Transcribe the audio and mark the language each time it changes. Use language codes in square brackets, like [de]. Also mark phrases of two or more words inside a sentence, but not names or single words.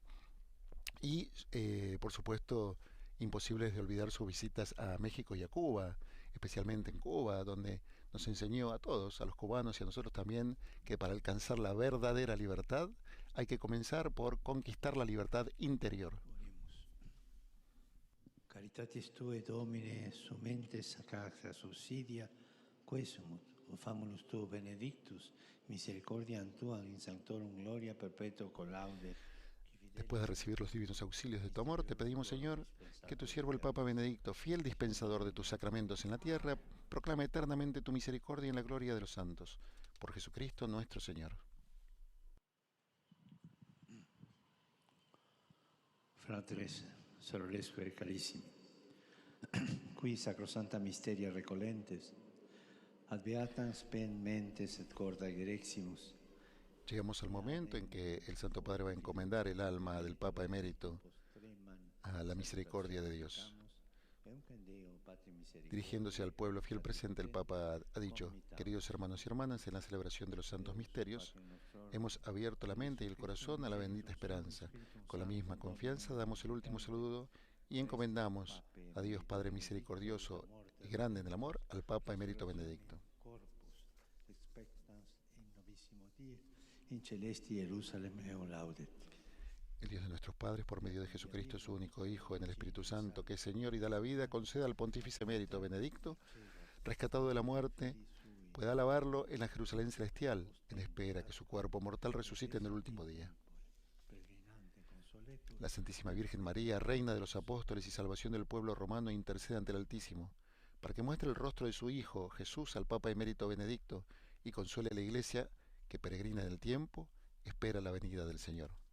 [es] Y, por supuesto, imposibles de olvidar sus visitas a México y a Cuba, especialmente en Cuba, donde nos enseñó a todos, a los cubanos y a nosotros también, que para alcanzar la verdadera libertad hay que comenzar por conquistar la libertad interior. [la] Caritatis Tue, Domine, sumentes sacra subsidia, quesumut, famulus tu benedictus, misericordiam tuam in sanctorum gloria perpetuo collaude. [es] Después de recibir los divinos auxilios de tu amor, te pedimos, Señor, que tu siervo el Papa Benedicto, fiel dispensador de tus sacramentos en la tierra, proclame eternamente tu misericordia en la gloria de los santos. Por Jesucristo nuestro Señor. [la] Fratres, sorores carissimi, qui sacrosanta misteria recolentes, ad beatam spem mentes et corda ereximus. [es] Llegamos al momento en que el Santo Padre va a encomendar el alma del Papa Emérito a la misericordia de Dios. Dirigiéndose al pueblo fiel presente, el Papa ha dicho: queridos hermanos y hermanas, en la celebración de los santos misterios hemos abierto la mente y el corazón a la bendita esperanza. Con la misma confianza damos el último saludo y encomendamos a Dios Padre misericordioso y grande en el amor, al Papa Emérito Benedicto. [la] In celesti Jerusalem eum laudet. [es] El Dios de nuestros padres, por medio de Jesucristo, su único Hijo, en el Espíritu Santo, que es Señor y da la vida, conceda al Pontífice Emérito Benedicto, rescatado de la muerte, pueda alabarlo en la Jerusalén celestial, en espera que su cuerpo mortal resucite en el último día. La Santísima Virgen María, Reina de los Apóstoles y salvación del pueblo romano, intercede ante el Altísimo, para que muestre el rostro de su Hijo, Jesús, al Papa Emérito Benedicto, y consuele a la Iglesia, que peregrina en el tiempo, espera la venida del Señor.